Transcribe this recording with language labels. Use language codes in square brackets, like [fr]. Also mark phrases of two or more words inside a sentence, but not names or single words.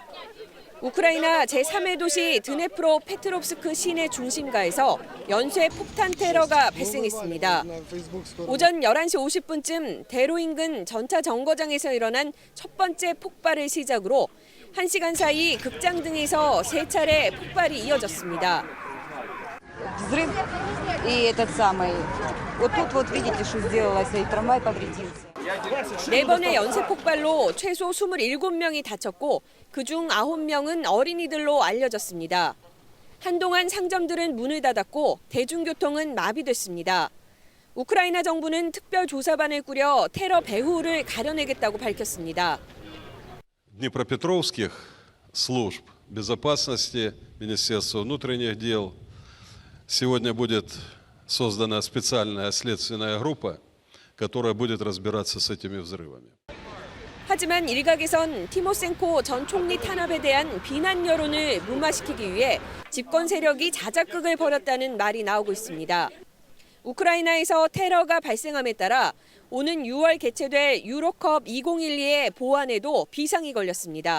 [ko] 우크라이나 제3의 도시 드네프로 페트롭스크 시내 중심가에서 연쇄 폭탄 테러가 발생했습니다. 오전 11시 50분쯤 대로 인근 전차 정거장에서 일어난 첫 번째 폭발을 시작으로 1시간 사이 극장 등에서 3차례 폭발이 이어졌습니다. [ru] взрыв и этот самый. Вот тут вот видите, что сделалось, и трамвай повредился. [ko] 4번의 연쇄 폭발로 최소 27명이 다쳤고 그중 9명은 어린이들로 알려졌습니다. 한동안 상점들은 문을 닫았고 대중교통은 마비됐습니다. 우크라이나 정부는 특별조사반을 꾸려 테러 배후를 가려내겠다고 밝혔습니다. [ru] Днепропетровских служб безопасности Министерства внутренних дел сегодня будет создана специальная следственная группа, которая будет разбираться с этими взрывами. [ko] 하지만 일각에선 티모셴코 전 총리 탄압에 대한 비난 여론을 무마시키기 위해 집권 세력이 자작극을 벌였다는 말이 나오고 있습니다. 우크라이나에서 테러가 발생함에 따라 오는 6월 개최될 유로컵 2012의 보안에도 비상이 걸렸습니다.